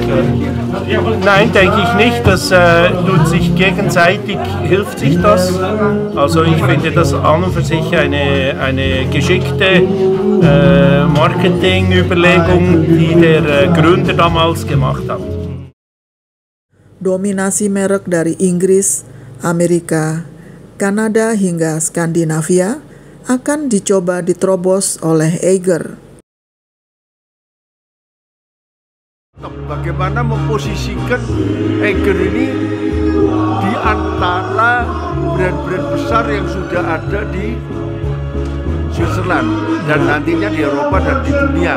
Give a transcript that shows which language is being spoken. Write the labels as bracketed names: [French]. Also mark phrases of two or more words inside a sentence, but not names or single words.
[German] Nein, denke ich nicht. Das tut sich gegenseitig, hilft sich das. Also ich finde das an und für sich eine geschickte Marketingüberlegung, die der Gründer damals gemacht hat. [Indonesian] Dominasi merek dari Inggris, Amerika, Kanada hingga Skandinavia akan dicoba diterobos oleh Eiger. Bagaimana memposisikan Eiger ini di antara brand-brand besar yang sudah ada di Switzerland dan nantinya di Eropa dan di dunia.